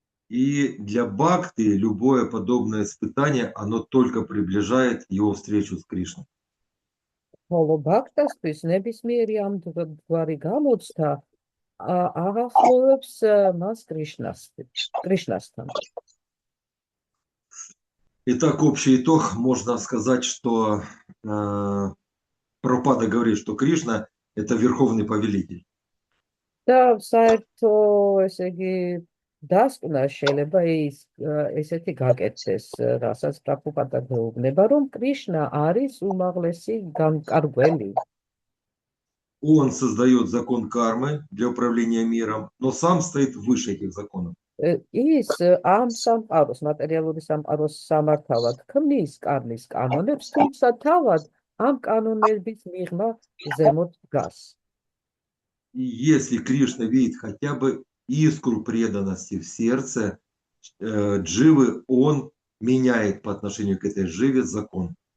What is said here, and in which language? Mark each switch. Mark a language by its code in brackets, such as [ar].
[ru] И для бхакти любое подобное испытание, оно только приближает его встречу с Кришной. [ka] ხოლო ბაქტასთვის ნებისმიერი ამ გვარი გამოცდა აღახლოვებს მას კრიშნასთან. [ru] Итак, общий итог. Можно сказать, что Прабхупада говорит, что Кришна – это верховный повелитель. [ka] და საერთო ესე იგი დასკვნა შეიძლება ესეთი გაკეთდეს, რასაც პრაბჰუპადა გვეუბნება, რომ კრიშნა არის უმაღლესი განკარგველი. [ru] Он создает закон кармы для управления миром, но сам стоит выше этих законов. [ka] ის ამ სამყაროს, მატერიალური სამყაროს სამართავად ქმნის კარმის კანონებს, თუმცა თავად ამ კანონების მიღმა ზემოთ დგას. [ru] И если Кришна видит хотя бы искру преданности в сердце дживы, он меняет по отношению к этой дживе закон.